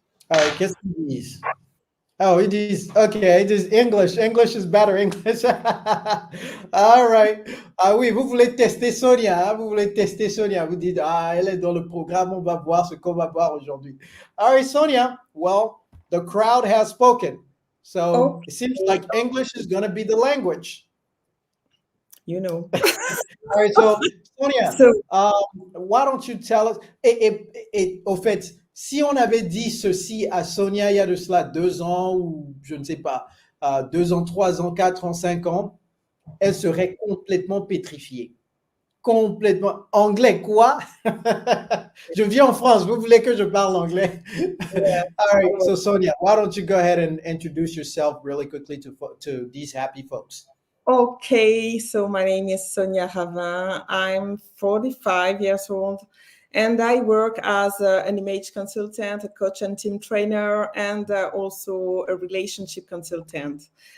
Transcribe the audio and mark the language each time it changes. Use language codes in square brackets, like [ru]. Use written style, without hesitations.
[fr] Alors, qu'est-ce qu'ils disent? Oh, ils disent, okay, ils disent English. [en] English is better. English. All right. [fr] Ah oui, vous voulez tester Sonia. Hein? Vous voulez tester Sonia. Vous dites, ah, elle est dans le programme. On va voir ce qu'on va voir aujourd'hui. [en] All right, Sonia. Well, the crowd has spoken. So it seems like English is going to be the language. You know. All right, so Sonia, why don't you tell us, [fr] au fait, si on avait dit ceci à Sonia il y a de cela 2 ans ou je ne sais pas, 2 ans, 3 ans, 4 ans, 5 ans, elle serait complètement pétrifiée. Complètement. Anglais, quoi? Je vis en France, vous voulez que je parle anglais? [en] Yeah. All right, so Sonia, why don't you go ahead and introduce yourself really quickly to these happy folks? Okay, so my name is Sonia Ravin. I'm 45 years old, and I work as an image consultant, a coach and team trainer, and also a relationship consultant.